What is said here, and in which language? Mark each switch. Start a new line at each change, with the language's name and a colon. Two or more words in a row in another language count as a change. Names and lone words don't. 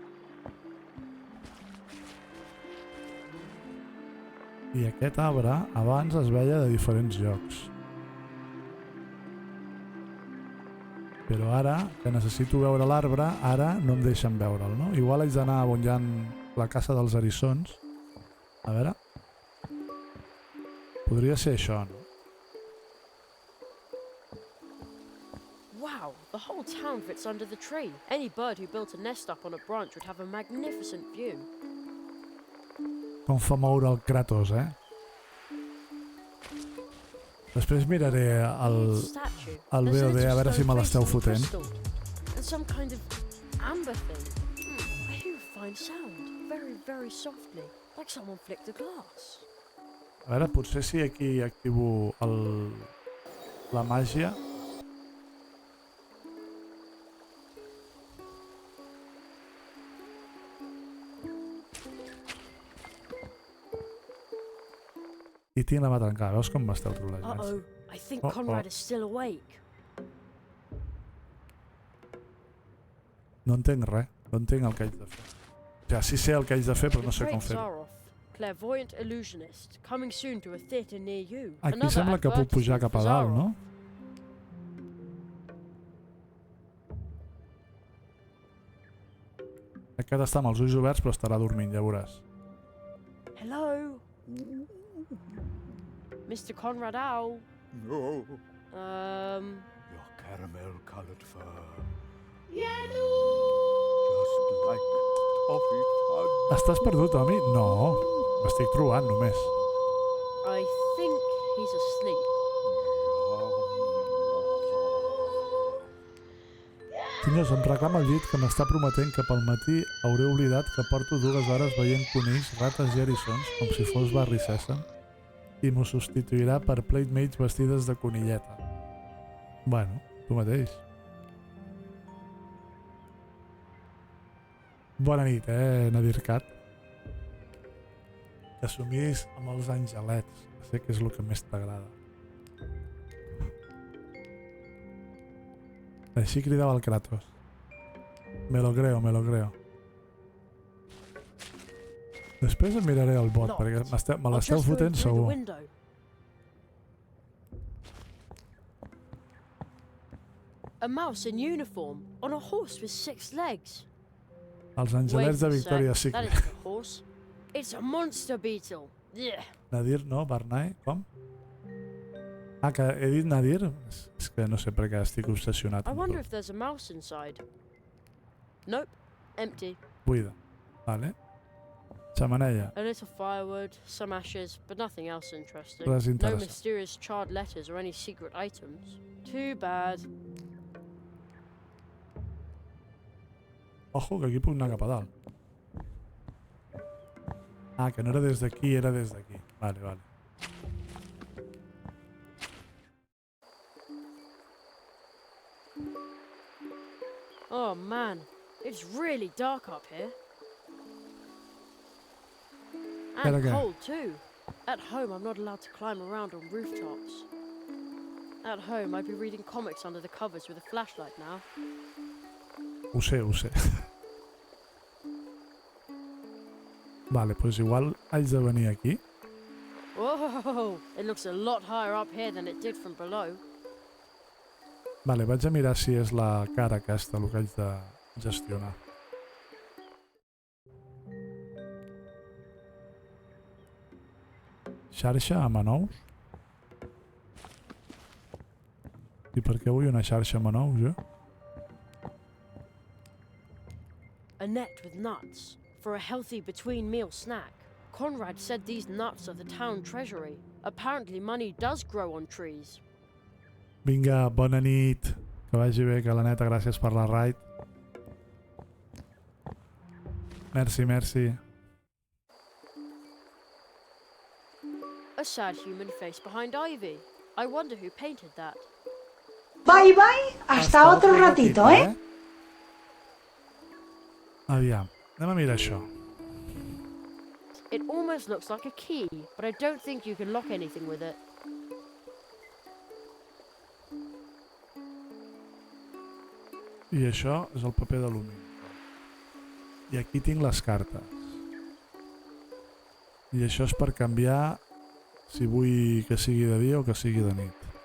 Catalan: I aquest arbre abans es veia de diferents llocs. Però ara, que necessito veure l'arbre, ara no em deixen veure'l, no? Igual haig d'anar on hi ha la casa dels eriçons. A veure. Podria ser això, no?
English: Wow, the whole town fits under the tree. Any bird who built a nest up on a branch would have a magnificent view.
Catalan: Com fa moure el Kratos, Després miraré el VOD a veure si me l'esteu fotent.
English: Some kind of amber thing. I hear a fine sound, very, very softly, like someone flicked a glass.
Catalan: A veure, potser si aquí activo la màgia. I tinc la mà trencada, veus com m'esteu trolejant?
English: I think Conrad is still awake.
Catalan: No entenc res, no entenc el que haig de fer. O sigui, sí sé el que haig de fer, però no sé com fer-ho.
English: Clairvoyant illusionist, coming soon to a theatre near you.
Catalan: Aquí sembla que puc pujar cap a dalt, no? Aquest està amb els ulls oberts, però estarà dormint, ja veuràs.
English: Hello? Mr. Conrad Owl. No. Your caramel-colored fur. Just like toffee fudge.
Catalan: Estàs perdut, Tommy? No. M'estic trobant, només.
English: I think he's asleep.
Catalan: Senyors, em reclama el llit que m'està prometent que pel matí hauré oblidat que porto 2 hores veient conills, rates i eriçons, com si fos Barri Sèsam, i m'ho substituirà per playmates vestides de conilleta. Bueno, tu mateix. Bona nit, Nadircat. Que somis amb els angelets. Sé que és el que més t'agrada. Així cridava el Kratos.
Spanish: Me lo creo, me lo creo.
Catalan: Després em miraré el bot, perquè me l'esteu fotent segur.
English: A mouse in uniform, on a horse with 6 legs.
Catalan: Els angelets de Victoria's Secret.
English: That isn't a horse. It's a monster beetle. Yeah.
Catalan: Nadir, no? Barnay? Com? Ah, que he dit Nadir? És que no sé per què estic obsessionat.
English: I wonder if there's a mouse inside. Nope. Empty.
Catalan: Buida. Vale. Xemeneia.
English: A little firewood, some ashes, but nothing else interesting.
Catalan: Res No interessant.
English: mysterious charred letters or any secret items. Too bad.
Catalan: Ojo, que aquí puc anar cap a dalt. Ah, que no era des d'aquí, era des d'aquí. Vale, vale.
English: Oh man, it's really dark up here. And Okay. cold too. At home, I'm not allowed to climb around on rooftops. At home, I'd be reading comics under the covers with a flashlight now.
Catalan: Ho sé, ho sé. Vale, pues igual haig de venir aquí.
English: Whoa, it looks a lot higher up here than it did from below.
Catalan: Vale, vaig a mirar si és la cara aquesta el que haig de gestionar. Xarxa amb anous? I per què vull una xarxa amb anous, jo?
English: A net with nuts for a healthy between-meal snack. Conrad said these nuts are the town treasury. Apparently money does grow on trees.
Catalan: Vinga, bona nit. Que vagi bé, que la neta, gràcies per la raid. Merci, merci.
English: A sad human face behind ivy. I wonder who painted that. Bye bye,
Spanish: hasta otro ratito, ¿eh?
Catalan: Aviam, anem a mirar això.
English: It almost looks like a key, but I don't think you can lock anything with it.
Catalan: I això és el paper d'alumini. I aquí tinc les cartes. I això és per canviar si vull que sigui de dia o que sigui de nit.